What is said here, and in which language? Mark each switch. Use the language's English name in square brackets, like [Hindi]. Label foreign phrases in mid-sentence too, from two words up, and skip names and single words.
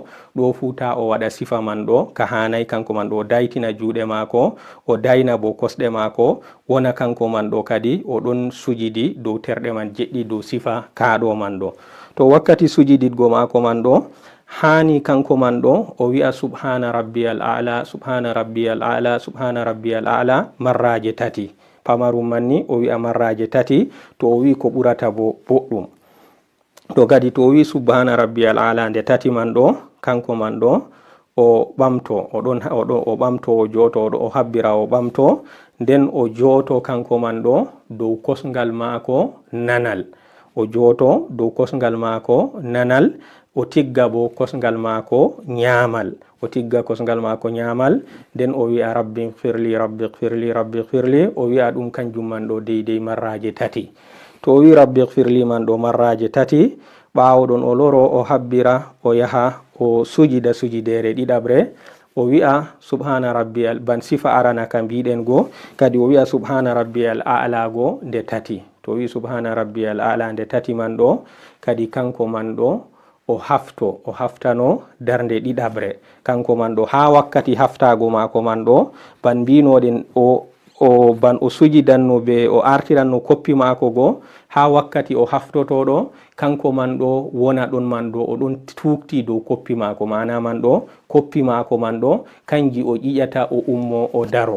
[Fula] ɗo futa o waɗa sifa man ɗo ka hanai. kanko man ɗo o daytina juuɗe maako, o dayna bo kosɗe maako, wona kanko man ɗo kadi o ɗon sujidi dow terɗe man jeɗɗi dow sifa kaaɗo man ɗo. to wakkati sujididgo maako man ɗo hani kanko man ɗo o wi'a [Arabic] سبحان ربي الأعلى سبحان ربي الأعلى سبحان ربي الأعلى [Fula] marraje tati. pamarum manni o wi'a marraje tati. to o wi ko ɓurata bo boɗɗum. to kadi to o wi [Arabic] سبحان ربي الأعلى [Fula] nde tati man ɗo kanko man ɗo o ɓamto, o ɓamto o joto o habbira o ɓamto, nden o joto kanko man ɗo dow kosngal maako nanal, o joto dow kosngal maako nanal, o tigga bo kosngal maako nyaamal, o tigga kosngal maako nyaamal, nden o wi'a [Arabic] رب اغفر لي رب اغفر لي رب اغفر لي, [Fula] o wi'a ɗum kanjum man ɗo deydey marraje tati. to o wi [Arabic] رب اغفر لي [Fula] man ɗo marraje tati, ɓaawo ɗon o loro o habbira o yaha o sujida sujidere ɗiɗabre, o wi'a [Arabic] سبحان ربي [Fula] ban sifa arana kam biɗen go kadi o wi'a [Arabic] سبحان ربي الأعلى [Fula] go nde tati. To wi [Arabic] سبحان ربي الأعلى [Fula] nde tati man ɗo kadi kanko man ɗo o haftano darnde ɗiɗabre. Kanko man ɗo ha wakkati haftago mako man ɗo ban mbinoɗen o ban o sujidanno be o artiranno koppi mako go ha wakkati o haftotoɗo kanko man ɗo wona ɗon man ɗo o ɗon tukti dow koppi mako, mana man ɗo koppi mako man ɗo kanji o ƴiƴata o ummo o daro.